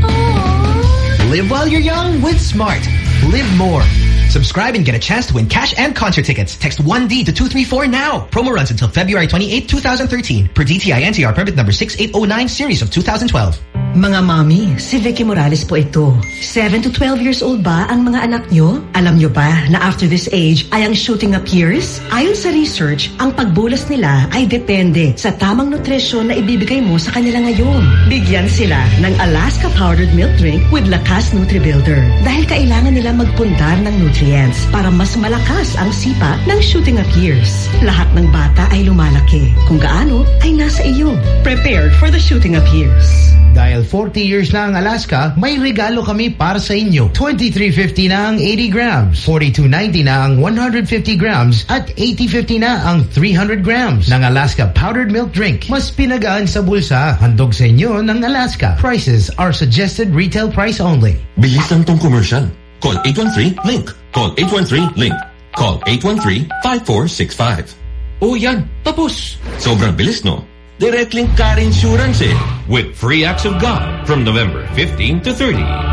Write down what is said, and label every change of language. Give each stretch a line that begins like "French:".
English: Aww. Live while you're young with Smart. Live more. Subscribe and get a chance to win cash and concert tickets. Text 1D to 234 now. Promo runs until February 28, 2013 per DTI NTR permit number 6809 series of 2012.
Filipino: Mga mommy, si Vicky Morales po ito.
English: 7 to 12 years old
Filipino: ba ang mga anak nyo? Alam nyo ba na
English: after this age
Filipino: ay ang shooting up years? Ayon sa research, ang pagbulas nila ay depende sa tamang nutrisyon na ibibigay mo sa kanila ngayon. Bigyan sila ng Alaska Powdered Milk Drink with Lakas NutriBuilder. Dahil kailangan nila magpundar ng nutrients para mas malakas ang sipa ng shooting up years. Lahat ng bata ay lumalaki. Kung gaano, ay nasa iyo.
English: Prepared for the shooting up years.
Filipino: Dahil 40 years na ang Alaska, may regalo kami para sa inyo. 2350 na ang 80 grams, 4290 na ang 150 grams, at 8050 na ang 300 grams ng Alaska Powdered Milk Drink. Mas pinagaan sa bulsa, handog sa inyo ng Alaska.
English: Prices are suggested retail price only.
Filipino: Bilis lang tong
English: commercial. Call 813-LINK. Call 813-LINK. Call 813-5465.
Filipino: Oh, yan. Tapos. Sobrang bilis, no? Direct Link Car Insurance, eh.
English: With free acts of God from November 15 to 30.